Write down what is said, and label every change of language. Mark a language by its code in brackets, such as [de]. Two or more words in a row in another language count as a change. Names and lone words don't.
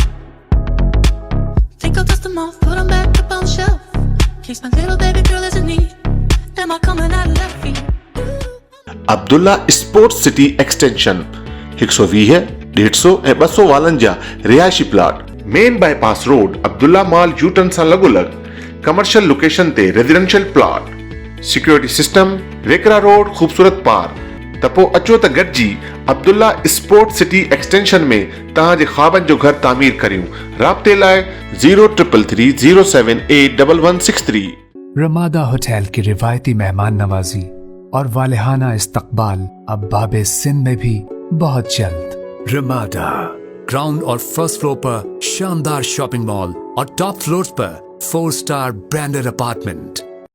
[en] Think I'll dust them off, put them back up on the shelf. Case my little baby girl is in need. Am I coming out of left field? [sd] عبداللہ اسپورٹس سٹی ایکسٹینشن 120 150 ऐं 252 रिहाइशी प्लाट [en] main bypass road [sd] अब्दुल्ला मॉल यूटर्न सां लॻोलॻ [en] commercial location [sd] ते [en] residential plot. security system, [sd] रेकरा रोड, खूबसूरत पार्क. त पोइ अचो त गॾिजी अब्दुल्ला स्पोर्ट्स सिटी एक्सटेंशन में तव्हांजे ख्वाबनि जो घर तामीर करियूं. राब्ते लाइ 0333 078 1163. [ur] رمادا ہوٹل کی روایتی مہمان نوازی اور والہانہ استقبال اب بابِ سندھ میں بھی بہت جلد. رمادا گراؤنڈ اور [en] first floor [ur] پر شاندار [en] shopping mall [ur] اور [en] top floors [ur] پر [en] 4 star branded apartment.